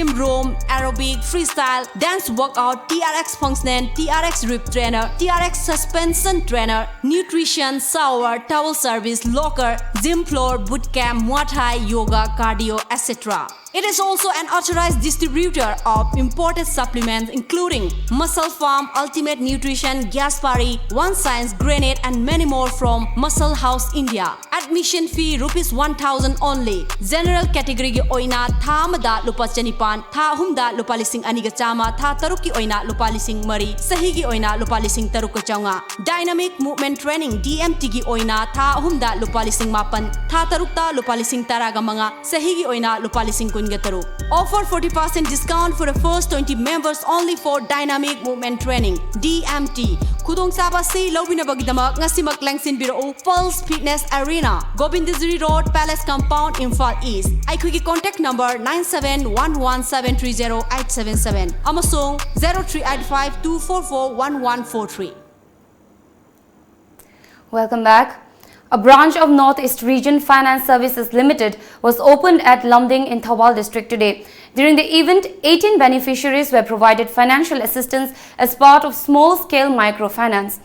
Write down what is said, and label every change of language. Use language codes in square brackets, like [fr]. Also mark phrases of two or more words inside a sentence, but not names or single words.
[en] room, aerobic, freestyle, dance workout, TRX functional, TRX rip trainer, TRX suspension trainer, nutrition, shower, towel service, locker, gym floor, boot camp, Muay Thai, yoga, cardio, etc. It is also an authorized distributor of imported supplements including Muscle Farm, Ultimate Nutrition, Gaspari, One Science, Granite and many more from Muscle House, India. Admission fee rupees 1,000 only. General category [mni] ki oina tha amada lupa chanipan, tha ahumda lupa lising aniga chama, tha taruk ki oina lupa lising mari, sahi ki oina lupa lising taruk ka chaunga. Dynamic Movement Training DMT ki oina tha ahumda lupa lising mapan, tha tarukta lupa lising taraga mga, sahi ki oina lupa lising [en] Offer 40% discount for the first 20 members only for Dynamic Movement Training DMT. [mni] Khudong saba si lobina bagidamak ngasimak langsin biro Pulse Fitness Arena, Gobindazuri Road, Palace Compound, Imphal East. Aikhoi [en] contact number [mni] 9711730877 amasong 038524411143. [en] Welcome back. A branch of Northeast Region Finance Services Limited was opened at Lumding in Thawal district today. During the event, 18 beneficiaries were provided financial assistance as part of small-scale microfinance.